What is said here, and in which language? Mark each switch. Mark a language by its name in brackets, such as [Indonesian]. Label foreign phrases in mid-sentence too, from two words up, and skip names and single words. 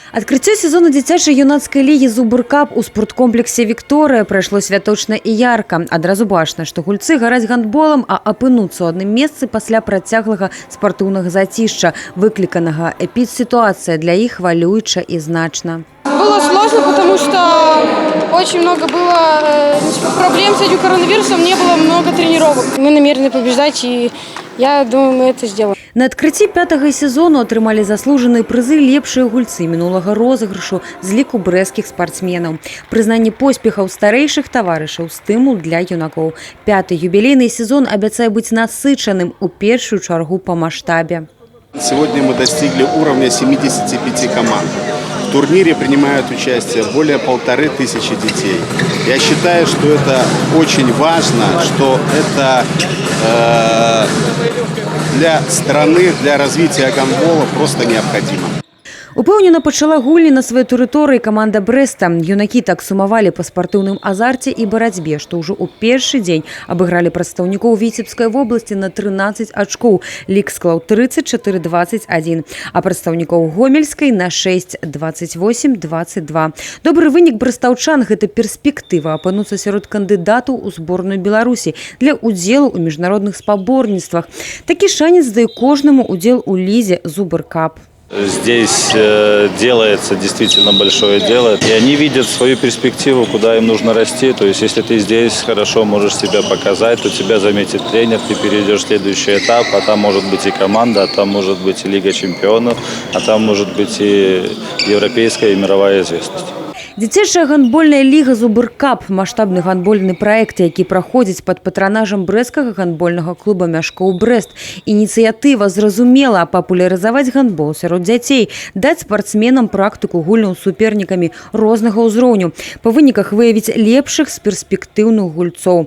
[Belarusian] Адкрыццё сезону дзіцяча-юнацкай лігі «Зубр-кап» у спорткомплексе «Вікторыя» прайшло святочна і ярка. Адразу бачна, што гульцы гараць гандболам, а апынуцца ў адным месцы пасля працяглага спартыўнага зацішча, выкліканага эпідсітуацыя для іх хвалююча і значна. [Russian] Было сложно, потому что очень много было проблем с этим коронавирусом, не было много тренировок. Мы намерены побеждать, и я думаю, мы это сделаем. [Belarusian] На адкрыцці 5-го сезону атрымалі заслужаныя прызы лепшыя гульцы мінулага розыгрышу з ліку брэсцкіх спартсменаў. Прызнанне поспехаў старэйшых таварышаў, стымул для юнакоў. 5-й юбілейны сезон абяцае быць насычаным у першую чаргу па маштабе. [Russian] Сегодня мы достигли уровня 75 команд. В турнире принимают участие более 1500 детей. Я считаю, что это очень важно, что это для страны, для развития гандбола просто необходимо. [Belarusian] Упэўнена пачала гульні на сваёй тэрыторыі каманда Брэста. Юнакі так сумавалі па спартыўным азарце і барацьбе, што ўжо ў першы дзень абыгралі прадстаўнікоў Віцебскай вобласці на 13 ачкоў. Лік склаў 34-21, а прадстаўнікоў Гомельскай на 6-28-22. Добры вынік брэстаўчан – гэта перспектыва апынуцца сярод кандыдатаў у зборную Беларусі для удзелу ў міжнародных спаборніцтвах. Такі шанец дае кожнаму удзел у лізе «Зубр-кап». [Russian] Здесь делается действительно большое дело, и они видят свою перспективу, куда им нужно расти. То есть, если ты здесь хорошо можешь себя показать, то тебя заметит тренер, ты перейдешь в следующий этап, а там может быть и команда, а там может быть и Лига чемпионов, а там может быть и европейская и мировая известность. [Belarusian] Дзіцячая гандбольная ліга «Зубр-кап» – маштабны гандбольны праект, які праходзіць пад патранажам брэсцкага гандбольнага клуба «Мяшкоў Брэст». Ініцыятыва зразумела папулярызаваць гандбол сярод дзяцей, даць спартсменам практыку гульняў з супернікамі рознага ўзроўню, па выніках выявіць лепшых з перспектыўных гульцоў.